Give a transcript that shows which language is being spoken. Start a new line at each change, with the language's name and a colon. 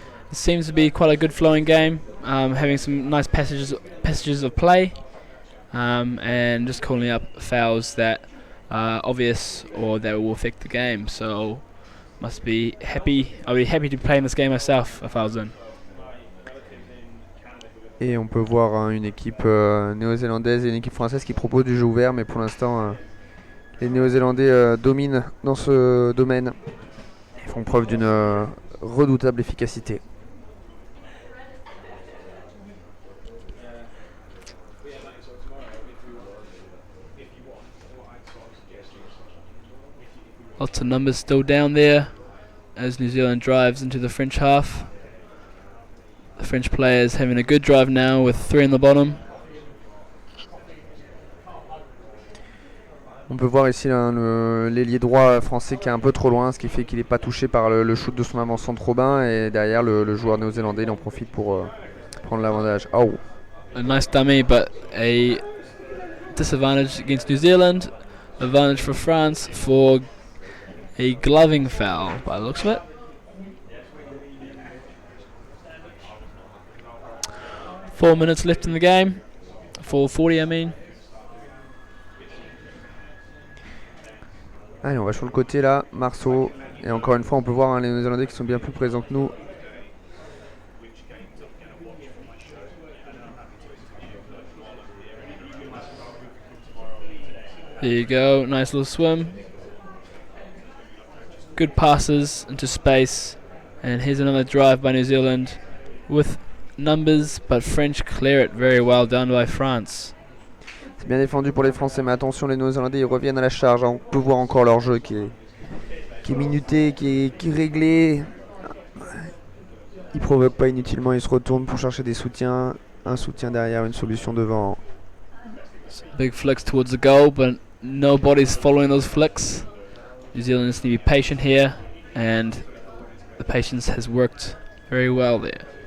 English: It seems to be quite a good flowing game, having some nice passages of play, and just calling up fouls that are obvious or that will affect the game. So must be happy. I'll be happy to play in this game myself if I was in.
French: Et on peut voir une équipe néo-zélandaise et une équipe française qui propose du jeu ouvert, mais pour l'instant les Néo-Zélandais dominent dans ce domaine. Ils font preuve d'une redoutable efficacité.
English: Lots of numbers still down there as New Zealand drives into the French half. The French players having a good drive now with 3 on the bottom.
French: On peut voir ici l'ailier droit français qui est un peu trop loin, ce qui fait qu'il n'est pas touché par le shoot de son avant-centre Robin, et derrière le joueur néo-zélandais il en profite pour prendre l'avantage. Oh.
English: A nice dummy, but a disadvantage against New Zealand. Advantage for France for a gloving foul by the looks of it. Four minutes left in the game. 4:40 I mean.
French: Allez, on va sur le côté là, Marceau. Et encore une fois, on peut voir les Néo-Zélandais qui sont bien plus présents que nous.
English: There you go, nice little swim. Good passes into space. And here's another drive by New Zealand with numbers, but French clear it very well done by France.
French: C'est bien défendu pour les Français, mais attention, les Néo-Zélandais ils reviennent à la charge. On peut voir encore leur jeu qui est minuté, qui est réglé. Ils provoquent pas inutilement, ils se retournent pour chercher des soutiens. Un soutien derrière, une solution devant.
English: Big flicks towards the goal, but nobody's following those flicks. New Zealanders need to be patient here, and the patience has worked very well there.